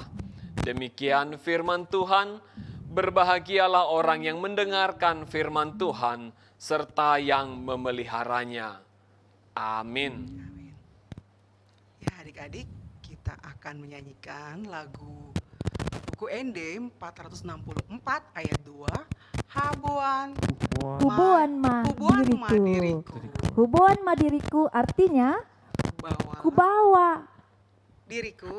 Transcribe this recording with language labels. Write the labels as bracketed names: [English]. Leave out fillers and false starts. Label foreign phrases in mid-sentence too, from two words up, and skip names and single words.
[Indonesian] Demikian firman Tuhan, berbahagialah orang yang mendengarkan firman Tuhan, serta yang memeliharanya. Amin. Ya adik-adik, kita akan menyanyikan lagu buku ND 464 ayat 2, Habuan [Batak Toba] Hubuan ma [Indonesian] diriku. [Batak Toba] Hubuan ma [Indonesian] diriku artinya kubawa. Diriku.